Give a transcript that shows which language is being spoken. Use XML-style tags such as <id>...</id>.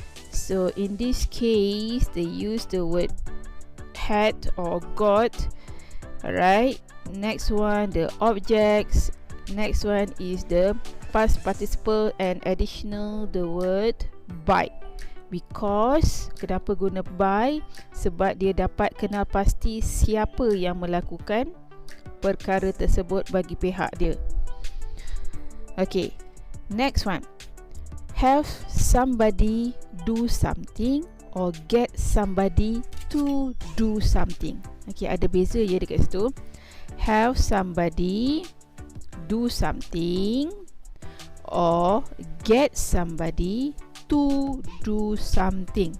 <en>So in this case, they use the word had or got. Alright, next one, the objects. Next one is the past participle and additional the word by. Because</en> <ms>kenapa guna by? Sebab dia dapat kenal pasti siapa yang melakukan perkara tersebut bagi pihak dia.</ms> <en>Okay, next one, have somebody do something or get somebody to do something. Okay,</en> <ms>ada beza ya dekat situ.</ms> <en>Have somebody do something or get somebody to do something.</en>